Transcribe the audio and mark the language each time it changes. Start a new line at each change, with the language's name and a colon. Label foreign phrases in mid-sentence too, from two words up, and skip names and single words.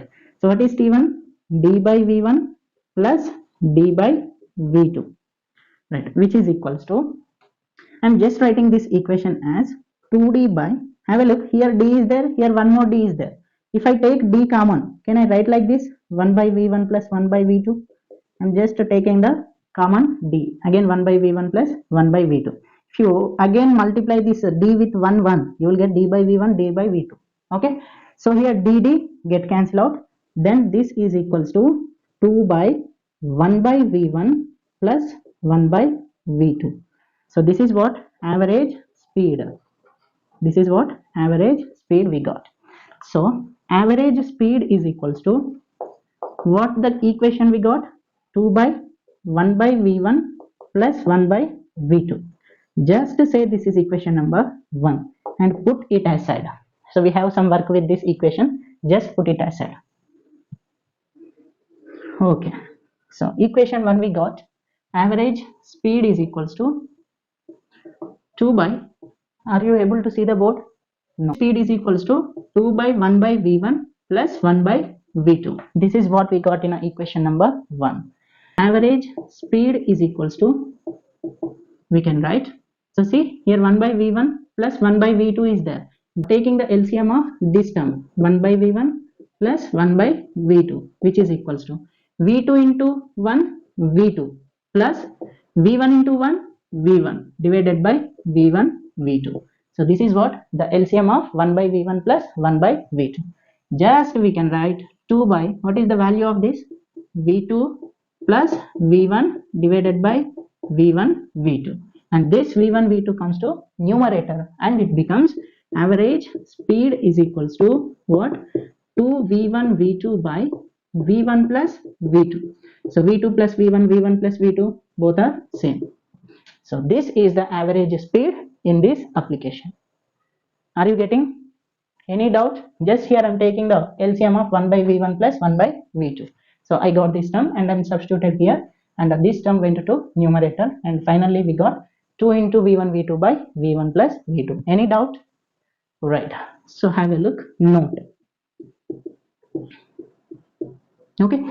English: Right. So what is T1? D by V1 plus D by V2, right, which is equals to, I'm just writing this equation as 2D by, have a look, here D is there, here one more D is there. If I take D common, can I write like this? 1 by V1 plus 1 by V2. I'm just taking the common D. Again 1 by V1 plus 1 by V2. If you again multiply this D with 1, 1, you will get D by V1, D by V2. Okay. So here D get cancelled out. Then this is equals to 2 by 1 by V1 plus 1 by V2. So this is what average speed. This is what average speed we got. So average speed is equals to what the equation we got? 2 by 1 by V1 plus 1 by V2. Just say this is equation number 1 and put it aside. So we have some work with this equation. Just put it aside. Okay. So equation 1 we got average speed is equals to 2 by, are you able to see the board? No. Speed is equals to 2 by 1 by V1 plus 1 by V2. This is what we got in equation number 1. Average speed is equals to, we can write, so see here 1 by V1 plus 1 by V2 is there. Taking the LCM of this term, 1 by V1 plus 1 by V2, which is equals to V2 into 1 V2 plus V1 into 1 V1 divided by V1 V2. So this is what the LCM of 1 by V1 plus 1 by V2. Just we can write 2 by, what is the value of this? V2 plus V1 divided by V1 V2. And this V1 V2 comes to numerator and it becomes average speed is equals to what? 2 V1 V2 by V1 plus V2. So V2 plus V1, V1 plus V2 both are same. So this is the average speed in this application. Are you getting? Any doubt? Just here I'm taking the LCM of 1 by V1 plus 1 by V2. So I got this term and I'm substituted here and this term went to numerator and finally we got 2 into V1 V2 by V1 plus V2. Any doubt? Right. So have a look. Note. Okay.